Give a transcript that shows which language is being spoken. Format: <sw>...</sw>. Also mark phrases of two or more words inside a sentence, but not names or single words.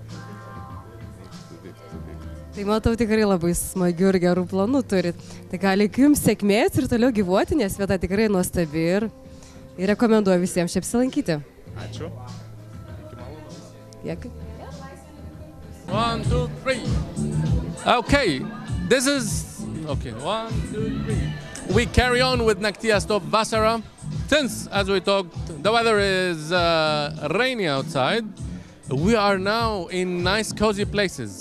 <lt>Tai matau, tikrai labai smagių ir gerų planų turit. Tai gali jums sėkmės ir toliau gyvuoti, nes vieta tikrai nuostabi ir rekomenduoju visiems čia apsilankyti. Ačiū. Iki malonaus. Dėkui.</lt> <en>1, 2, 3. Okay, this is... Okay, 1, 2, 3. We carry on with Naktiastop Vasara. Since, as we talked, the weather is rainy outside, we are now in nice, cozy places.</en>